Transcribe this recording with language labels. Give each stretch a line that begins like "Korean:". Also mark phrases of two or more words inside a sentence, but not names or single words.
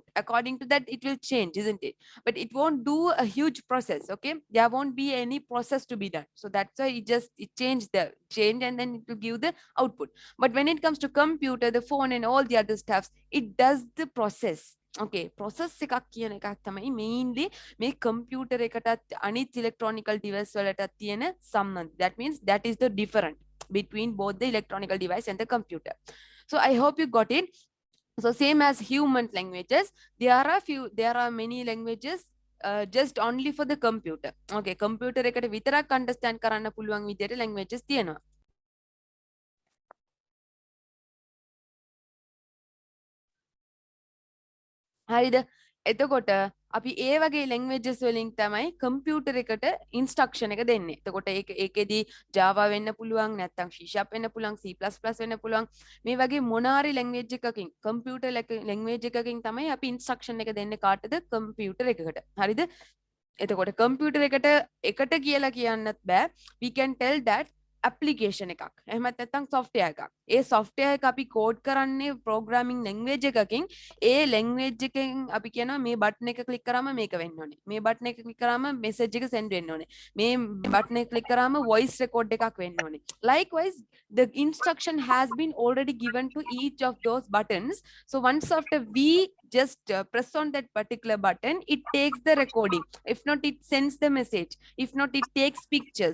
English: According to that it will change, isn't it? But it won't do a huge process. Okay, there won't be any process to be done, so that's why it change and then it will give the output. But when it comes to computer, the phone and all the other stuffs, it does the process.
Sinhala: Okay, process එකක් කියන එකක් තමයි mainly මේ computer එකටත් අනිත්
English: electronical device
Sinhala: වලටත් තියෙන සම්බන්ධය.
English: That means that is the difference between both the electronical device and the computer. So I hope you got it. So same as human languages, there are many languages just only for the computer.
Sinhala: Okay, computer එකට විතරක් understand කරන්න පුළුවන් විදියට languages තියෙනවා. හරිද? එතකොට අපි ඒ වගේ languages වලින් තමයි computer එකට instruction එක දෙන්නේ. එතකොට ඒකෙදී Java වෙන්න පුළුවන්, නැත්නම් C# වෙන්න පුළුවන්, C++ වෙන්න පුළුවන්. මේ වගේ මොනාරි language එකකින්
English: computer language
Sinhala: එකකින් තමයි අපි instruction එක දෙන්නේ කාටද? computer එකකට. හරිද? එතකොට computer එකට කියලා කියන්නත් බෑ.
English: We can tell that application
Sinhala: එකක්. එහෙමත් නැත්නම් software එකක්. ඒ software එක අපි code කරන්නේ
English: programming language
Sinhala: එකකින්. ඒ language එකෙන් අපි කියනවා මේ button එක click කරාම මේක වෙන්න ඕනේ. මේ button එක click කරාම message එක send වෙන්න ඕනේ. මේ button එක click කරාම
English: voice record
Sinhala: එකක් වෙන්න ඕනේ.
English: Likewise, the instruction has been already given to each of those buttons. So once after we just press on that particular button, it takes the recording. If not, it sends the message. If not, it takes pictures.